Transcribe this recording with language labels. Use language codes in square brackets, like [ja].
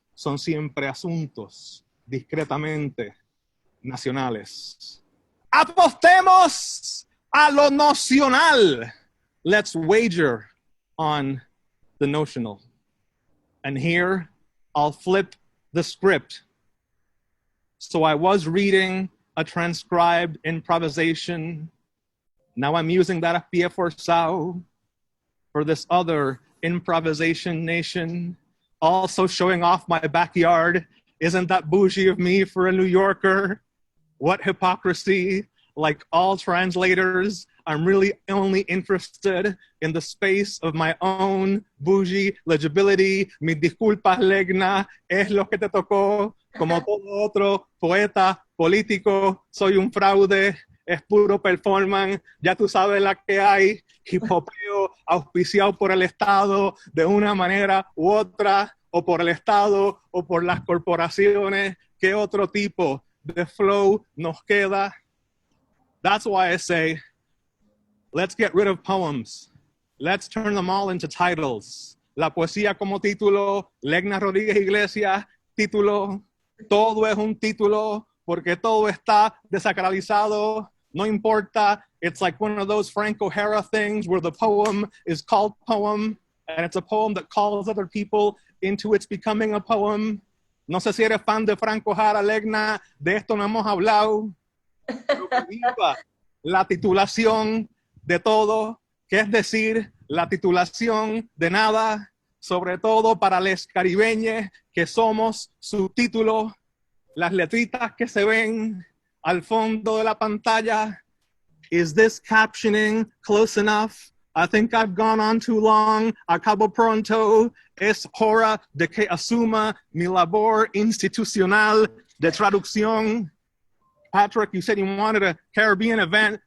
[es] Son siempre asuntos discretamente nacionales. Apostemos a lo nocional. [en] Let's wager on the notional. And here I'll flip the script. So I was reading a transcribed improvisation. Now I'm using that a pie forzado for this other improvisation nation, also showing off my backyard. Isn't that bougie of me for a New Yorker? What hypocrisy. Like all translators, I'm really only interested in the space of my own bougie legibility. [es] Mis disculpas, Legna, es lo que te tocó. Como todo otro poeta político, soy un fraude. Es puro performance, ya tú sabes la que hay, hipopeo auspiciado por el Estado de una manera u otra, o por el Estado, o por las corporaciones. ¿Qué otro tipo de flow nos queda? [en] That's why I say, let's get rid of poems. Let's turn them all into titles. [es] La poesía como título, Legna Rodríguez Iglesias, título, todo es un título, porque todo está desacralizado. No importa. [en] It's like one of those Frank O'Hara things where the poem is called poem, and it's a poem that calls other people into its becoming a poem. [es] No sé si eres fan de Frank O'Hara, Legna, de esto no hemos hablado. Pero que viva la titulación de todo, que es decir, la titulación de nada, sobre todo para los caribeños que somos subtítulos, las letritas que se ven al fondo de la pantalla. [en] Is this captioning close enough I think I've gone on too long. [es] Acabo pronto. Es hora de que asuma mi labor institucional de traducción. [en] Patrick, you said you wanted a Caribbean event.